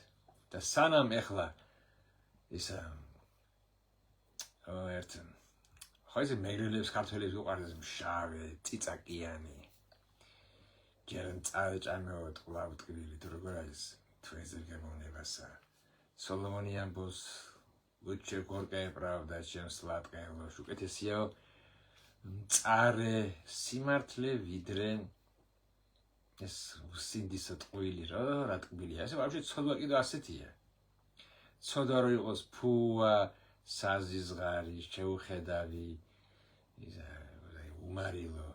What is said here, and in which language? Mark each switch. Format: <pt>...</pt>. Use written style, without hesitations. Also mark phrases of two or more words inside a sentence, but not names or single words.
<ka>და სანამ ეხლა ისა ხო ესე მეგრელებს ქართველებს უყარდეს მშავე, წიწაკიანი. ჯერ წამეოთ ყლავ ტკბილი თუ როგორ არის თვეზე გემოვნებასა. სოლომონი ამბობს</ka> <ru>Лучше горькая правда, чем сладкая ложь.</ru> <ka>უკეთესია მწარე სიმართლე ვიდრე ეს სინდისო ტყუილი რა ტკბილია. ესე ვაფშე ცოდვა კიდე ასეთია. ცოდვა რო იყოს ფუა, საზიზღარი, შეუხედავი, ისა უმარილო.</ka>